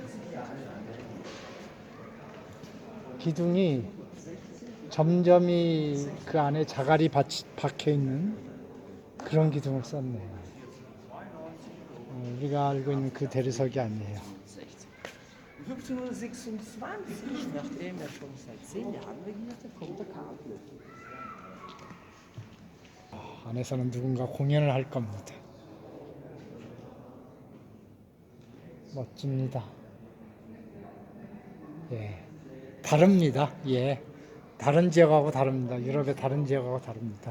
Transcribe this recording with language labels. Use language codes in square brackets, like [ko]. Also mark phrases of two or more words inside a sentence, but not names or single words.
[ko] 기둥이 점점이 그 안에 자갈이 박혀 있는 그런 기둥을 썼네요. 우리가 알고 있는 그 대리석이 아니에요. [de] 1526, nachdem schon seit 10 Jahren regierte, kommt der Karl. [ko] 안에서는 누군가 공연을 할 겁니다. 멋집니다. 예, 다릅니다. 예, 다른 지역하고 다릅니다. 유럽의 다른 지역하고 다릅니다.